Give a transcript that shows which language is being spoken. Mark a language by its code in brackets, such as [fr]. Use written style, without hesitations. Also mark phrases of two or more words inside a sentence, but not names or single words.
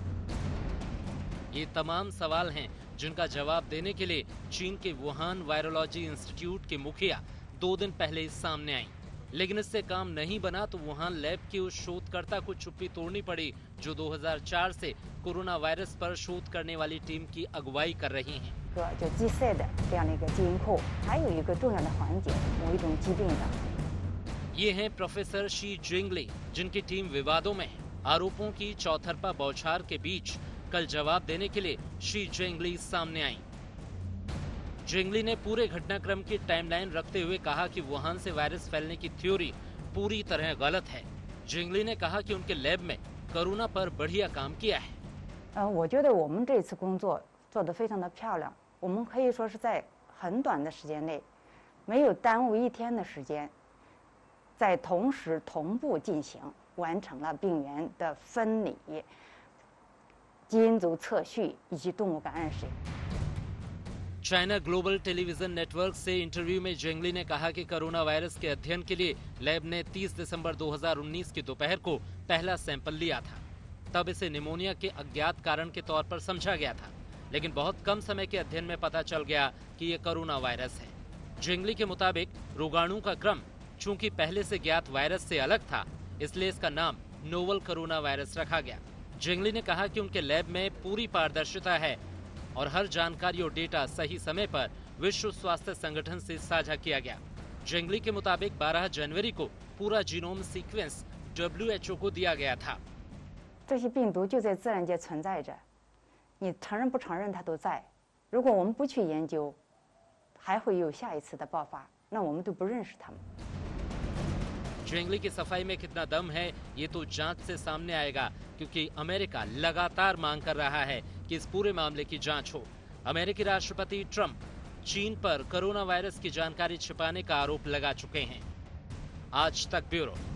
[hi] ये तमाम सवाल हैं जिनका जवाब देने के लिए चीन के वुहान वायरोलॉजी इंस्टीट्यूट के मुखिया 2 दिन पहले सामने आई। लेकिन इससे काम नहीं बना तो वुहान लैब की उस शोधकर्ता को चुप्पी तोड़नी पड़ी जो 2004 से कोरोना वायरस पर शोध करने वाली टीम की अगुवाई कर रही हैं। [zh] 就季赛的这样的一个基因库，还有一个重要的环节，某一种疾病的。 [hi] ये हैं प्रोफेसर शी जिंगली, जिनकी टीम विवादों में है। आरोपों की चौतरफा बौछार के बीच कल जवाब देने के लिए शी जिंगली सामने आई। जिंगली ने पूरे घटनाक्रम की टाइमलाइन रखते हुए कहा कि वुहान से वायरस फैलने की थ्योरी पूरी तरह गलत है। जिंगली ने कहा कि उनके लैब में कोरोना पर बढ़िया काम किया है। [zh] 我觉得我们这次工作做得非常的漂亮，我们可以说是在很短的时间内，没有耽误1天的时间，在同时同步进行，完成了病原的分离、基因组测序以及动物感染史。 [hi] चाइना ग्लोबल टेलीविजन नेटवर्क से इंटरव्यू में जेंगली ने कहा कि कोरोना वायरस के अध्ययन के लिए लैब ने 30 दिसंबर 2019 की दोपहर को पहला सैंपल लिया था। तब इसे निमोनिया के अज्ञात कारण के तौर पर समझा गया था, लेकिन बहुत कम समय के अध्ययन में पता चल गया कि ये कोरोना वायरस है। जेंगली के मुताबिक रोगाणु का क्रम चूंकि पहले से ज्ञात वायरस से अलग था, इसलिए इसका नाम नोवल कोरोना वायरस रखा गया। जेंगली ने कहा कि उनके लैब में पूरी पारदर्शिता है और हर जानकारी और डेटा सही समय पर विश्व स्वास्थ्य संगठन से साझा किया गया। जेंगली के मुताबिक 12 जनवरी को पूरा [en] genome sequence [hi] WHO को दिया गया था। [zh] 这些病毒就在自然界存在着，你承认不承认它都在。如果我们不去研究，还会有下一次的爆发，那我们都不认识它们。 [hi] जेंगली की सफाई में कितना दम है ये तो जांच से सामने आएगा, क्योंकि अमेरिका लगातार मांग कर रहा है कि इस पूरे मामले की जांच हो। अमेरिकी राष्ट्रपति ट्रंप चीन पर कोरोना वायरस की जानकारी छिपाने का आरोप लगा चुके हैं। आज तक ब्यूरो।